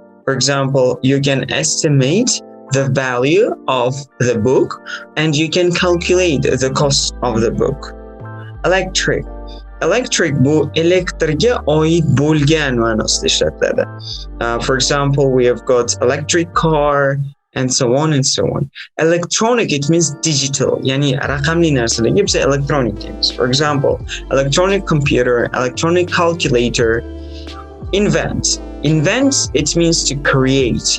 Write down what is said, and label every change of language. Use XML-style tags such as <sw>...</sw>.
<en>For example, you can estimate the value of the book and you can calculate the cost of the book. Electric.</en> <uz>Electric bu elektrga oid bo'lgan ma'nosida ishlatiladi.</uz> <en>For example, we have got electric car and so on and so on. Electronic, it means digital.</en> <uz>Yani raqamli narsalarga biz electronic deymiz.</uz> <en>For example, electronic computer, electronic calculator. Invent, it means to create.</en>